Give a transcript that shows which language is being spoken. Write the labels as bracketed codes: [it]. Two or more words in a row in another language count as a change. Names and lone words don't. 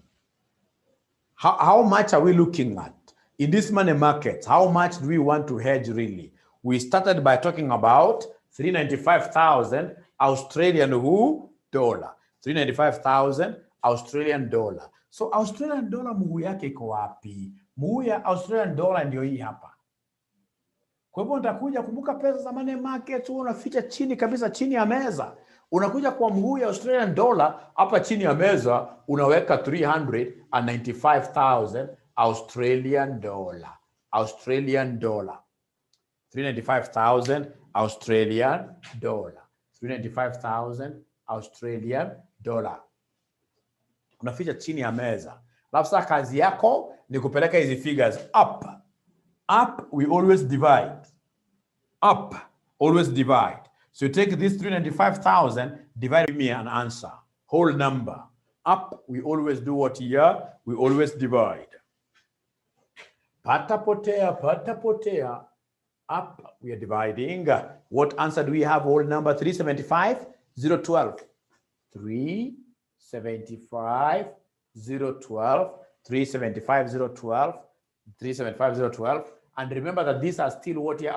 [en] How much are we looking at? In this money market, how much do we want to hedge really? We started by talking about 395,000 Australian dollar. 395,000 Australian dollar. So Australian dollar [sw] mguu yake iko wapi? Mguu ya Australian dollar ndio hii hapa. Kwa hivyo nitakuja kumbuka pesa za [en] money market, [sw] unaficha chini kabisa, chini ya meza. Unakuja kwa mguu ya Australian dollar, hapa chini ya meza unaweka 395,000 Australian dollar. [en] Australian dollar. 395,000 Australian dollar. 395,000 Australian dollar. [sw] Unaficha chini ya meza. Alafu sasa kazi yako ni kupeleka hizi [en] figures up. Up, we always divide. Up, always divide. So you take this 395,000, divide me an answer. Whole number. Up, we always do what here? We always divide. [sw] Pata potea. [en] Up, we are dividing. What answer do we have? Whole number 375, 012. 375, 012. 375, 012. 375, 012. And remember that these are still what here?